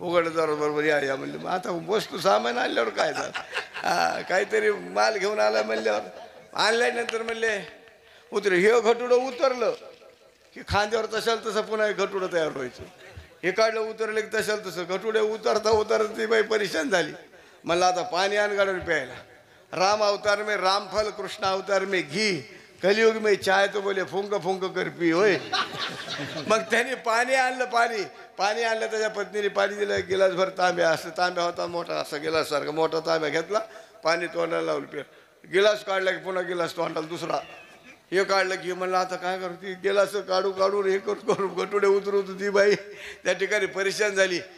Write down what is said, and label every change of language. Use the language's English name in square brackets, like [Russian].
[Marathi] उघडदार बरोबर या म्हणले. मग आता वस्तू सामान आणल्यावर काय झालं, काहीतरी माल घेऊन आला म्हणल्यावर आणल्यानंतर म्हणले उतरे. हे घटुडं उतरलं की खांद्यावर तशाल तसं पुन्हा एक घटुडं तयार व्हायचं. हे काढलं उतरलं की तशाल तसं घटुडे उतरता उतरता ती बाई परेशान झाली. म्हणलं आता पाणी आण गाडून प्यायला. [Hindi] राम अवतार में रामफल, कृष्ण अवतार में घी, कलियुग में चाय तो बोले फुंक फुंक कर पी होय. [Marathi] मग त्याने पाणी आणलं. पाणी आणलं. त्याच्या पत्नीने पाणी दिलं गिलासभर. तांब्या असं तांब्या होता मोठा, असा गिलाससारखा मोठा तांब्या घेतला. पाणी तोंडाला लावलं प्या. गिलास काढला की पुन्हा गिलास तोंडाला दुसरा. हे काढलं की म्हणलं आता काय करू. ती गिलास काढून हे करू गटुडे उतरवतो. ती बाई त्या ठिकाणी परेशान झाली.